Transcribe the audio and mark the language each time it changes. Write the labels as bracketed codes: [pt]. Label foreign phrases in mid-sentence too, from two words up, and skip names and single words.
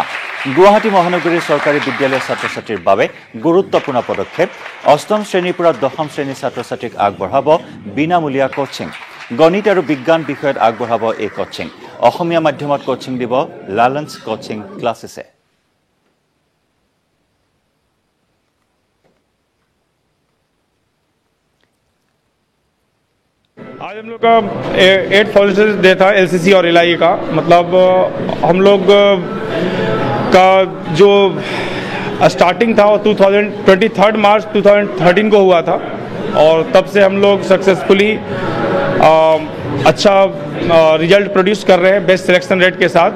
[as] গুৱাহাটী মহানগৰীৰ চৰকাৰী বিদ্যালয়ৰ ছাত্ৰ ছাত্ৰীৰ বাবে গুৰুত্বপূৰ্ণ পদক্ষেপ। 8ম শ্ৰেণীৰ পৰা 10ম শ্ৰেণীৰ ছাত্ৰ ছাত্ৰীক আগবঢ়াব বিনামূলীয়া কোচিং। গণিত আৰু বিজ্ঞান বিষয়ত আগবঢ়াব এই কোচিং। অসমীয়া মাধ্যমত কোচিং দিব লালঞ্চ কোচিং ক্লাছেছে। [hi] आज हम लोग का 8 [en] followers day [hi] था LCC और LIA का। मतलब हम लोग का जो स्टार्टिंग था वो 23 मार्च 2013 को हुआ था और तब से हम लोग सक्सेसफुली अच्छा [en] result produce [hi] कर रहे हैं [en] best selection rate [hi] के साथ।